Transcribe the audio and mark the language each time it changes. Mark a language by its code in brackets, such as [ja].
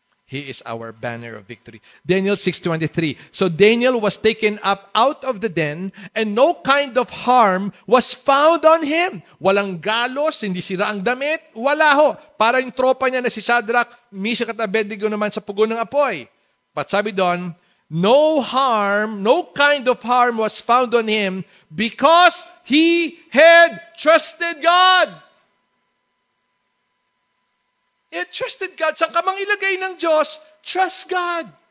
[en] He is our banner of victory. Daniel 6:23. So Daniel was taken up out of the den, and no kind of harm was found on him. [tl] Walang galos, hindi sira ang damit, wala ho. Para yung tropa niya na si Shadrach, Meshach at Abednego naman sa pugo ng apoy. [en] But [tl] sabi doon, [en] no harm, no kind of harm was found on him because he had trusted God. He trusted God. [tl] Saan ka mang ilagay ng Diyos, [en] trust God.